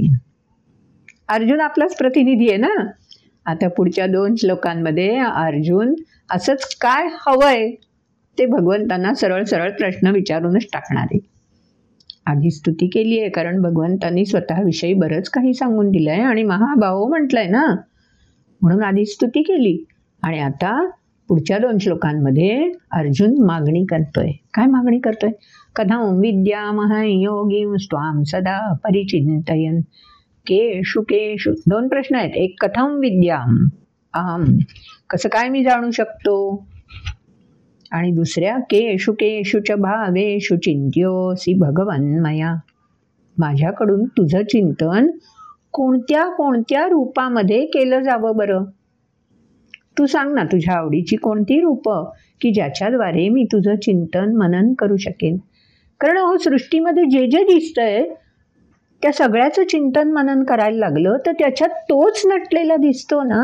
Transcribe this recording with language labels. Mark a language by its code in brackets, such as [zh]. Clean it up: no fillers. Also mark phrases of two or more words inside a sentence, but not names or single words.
[mr] अर्जुन आपलाच प्रतिनिधी आहे ना. आता पुढच्या 2 श्लोकांमध्ये अर्जुन असंच काय हवंय ते भगवंतांना सरळ सरळ प्रश्न विचारूनच टाकणार आहे. आधी स्तुती केली आहे कारण भगवंतांनी स्वतःविषयी बरंच काही सांगून दिलं आहे आणि महाभाव म्हटलंय ना, म्हणून आधी स्तुती केली. आणि आता पुढच्या 2 श्लोकांमध्ये अर्जुन मागणी करतोय. काय मागणी करतोय? [sa] कथं विद्यामहं योगीं त्वां सदा परिचिन्तयन् केषु केषु. [mr] 2 प्रश्न आहेत. एक [sa] कथं विद्याम अहम, [mr] कसं काय मी जाणू शकतो. आणि दुसऱ्या [sa] केषु केषु च भावेषु चिंत्योसी भगवन् मया, [mr] माझ्याकडून तुझं चिंतन कोणत्या कोणत्या रूपामध्ये केलं जावं बरं. तू सांग ना तुझ्या आवडीची कोणती रूपं की ज्याच्याद्वारे मी तुझं चिंतन मनन करू शकेन. कारण सृष्टीमध्ये जे जे दिसतंय त्या सगळ्याचं चिंतन मनन करायला लागलं तर त्याच्यात तोच नटलेला दिसतो ना.